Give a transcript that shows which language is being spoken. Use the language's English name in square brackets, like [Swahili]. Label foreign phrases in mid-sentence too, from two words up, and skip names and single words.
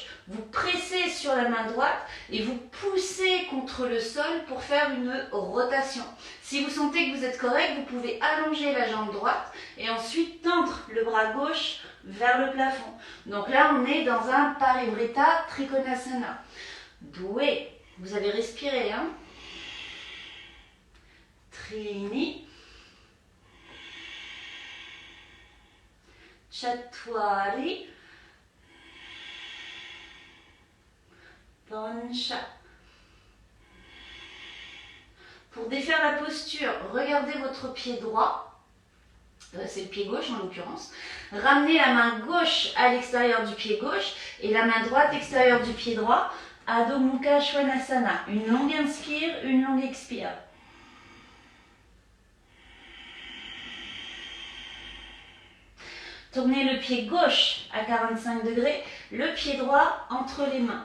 [French] Vous pressez sur la main droite et vous poussez contre le sol pour faire une rotation. Si vous sentez que vous êtes correct, vous pouvez allonger la jambe droite et ensuite tendre le bras gauche vers le plafond. Donc là, on est dans un Parivrtta Trikonasana. Doué. Vous avez respiré, hein? Trini. Chatwari. Pancha. Pour défaire la posture, regardez votre pied droit. C'est le pied gauche en l'occurrence. Ramenez la main gauche à l'extérieur du pied gauche et la main droite extérieure du pied droit. Adho Mukha Svanasana. Une longue inspire, une longue expire. Tournez le pied gauche à 45 degrés, le pied droit entre les mains.